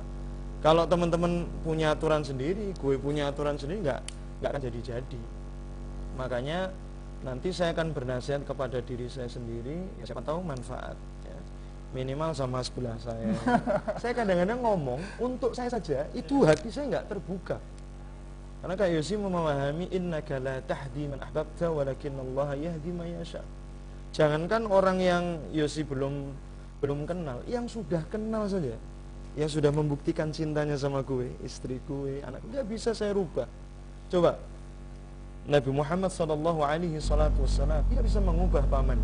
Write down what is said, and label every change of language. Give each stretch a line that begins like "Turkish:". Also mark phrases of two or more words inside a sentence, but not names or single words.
Indonesian: Kalau teman-teman punya aturan sendiri, gue punya aturan sendiri, nggak akan jadi-jadi. Makanya nanti saya akan bernasihat kepada diri saya sendiri, ya siapa tahu manfaat ya. Minimal sama sebelah saya. Saya kadang-kadang ngomong untuk saya saja, itu hati saya nggak terbuka. Karena Kak Yosi memahami,
Arabic: إنك لا تهدي من أحببت ولكن الله يهدي من يشاء.
Indonesian: Jangankan orang yang Yosi belum kenal, yang sudah kenal saja, yang sudah membuktikan cintanya sama gue, istri gue, anak gue, nggak bisa saya rubah. Coba Nabi Muhammad SAW tidak bisa mengubah pamannya.